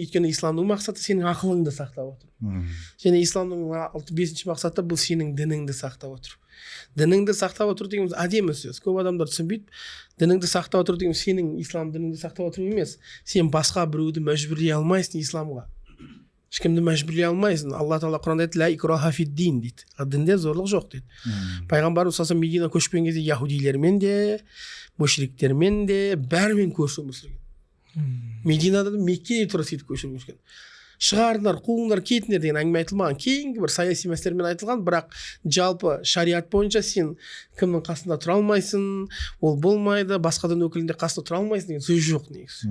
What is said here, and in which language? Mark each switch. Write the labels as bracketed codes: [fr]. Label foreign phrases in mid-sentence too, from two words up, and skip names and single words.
[kk] Өйткені исламның мақсаты сенің ақылыңды сақтап отыр. Және исламның 5-ші мақсаты бұл сенің дініңді сақтап отыр. Дініңді сақтап отыр дегеніміз әдемі сөз. Көп адамдар түсінбейді. Дініңді сақтап отыр деген сенің ислам дініңді сақтап отыр емес. Сен басқа біреуді мәжбүрлей алмайсың исламға. Ешкімді мәжбүрлей алмайсың. Алла Тағала Құранда айтады, [ar] لا إكراه في الدين [kk] дейді. Дінде зорлық жоқ дейді. Пайғамбарымыз [ar] صلى الله عليه [kk] Медина көшкен кезде яһудилермен де, мушриктермен де, бәрімен көрші Мединада да Меккеде тұра сөйтіп көшірген. Шығарыңдар, қуыңдар, кетіңдер деген әңгіме айтылмаған. Кейінгі бір саяси мәселелермен айтылған, бірақ жалпы шариғат бойынша сен кімнің қасында тұра алмайсың, ол болмайды, басқа дін өкілінде қасында тұра алмайсың деген сөз жоқ негізі.